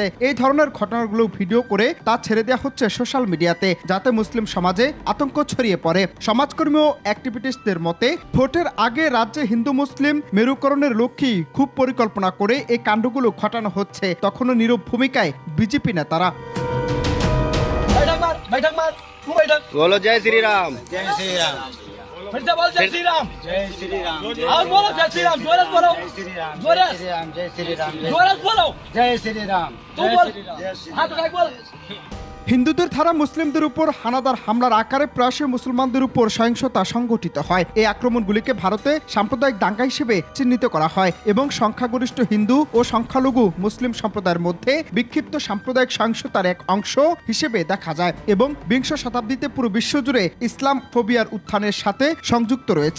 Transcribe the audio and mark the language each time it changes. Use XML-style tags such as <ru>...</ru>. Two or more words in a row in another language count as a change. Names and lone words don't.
<bn>এই ধরনের ঘটনাগুলো ভিডিও করে তা ছেড়ে দেওয়া হচ্ছে</bn> <en>social media-তে,</en> <bn>যাতে মুসলিম সমাজে আতঙ্ক ছড়িয়ে পড়ে। সমাজকর্মী ও অ্যাক্টিভিস্টদের মতে, ভোটের আগে রাজ্যে হিন্দু মুসলিম মেরুকরণের লক্ষ্যেই খুব পরিকল্পনা করে এই কাণ্ডগুলো ঘটানো হচ্ছে। তখনও নীরব ভূমিকায় বিজেপি নেতারা।</bn> <hi>बोलो जय श्री राम। जय श्री राम। फिर से बोल जय श्री राम। जय श्री राम। और बोलो जय श्री राम, जोरस बोलो। जय श्री राम। जोरस। जय श्री राम। जोरस बोलो। जय श्री राम। तू बोल। हाथ उठाकर बोल।</hi> <bn>হিন্দুদের ধারা মুসলিমদের উপর হানাদার হামলার আকারে প্রায়শই মুসলমানদের উপর সহিংসতা সংঘটিত হয়। এই আক্রমণগুলিকে ভারতে সাম্প্রদায়িক দাঙ্গা হিসেবে চিহ্নিত করা হয় এবং সংখ্যাগরিষ্ঠ হিন্দু ও সংখ্যালঘু মুসলিম সম্প্রদায়ের মধ্যে বিক্ষিপ্ত সাম্প্রদায়িক সহিংসতার এক অংশ হিসেবে দেখা যায় এবং 20 শতাব্দীতে পুরো বিশ্বজুড়ে ইসলাম ফোবিয়ার উত্থানের সাথে সংযুক্ত রয়েছে।</bn>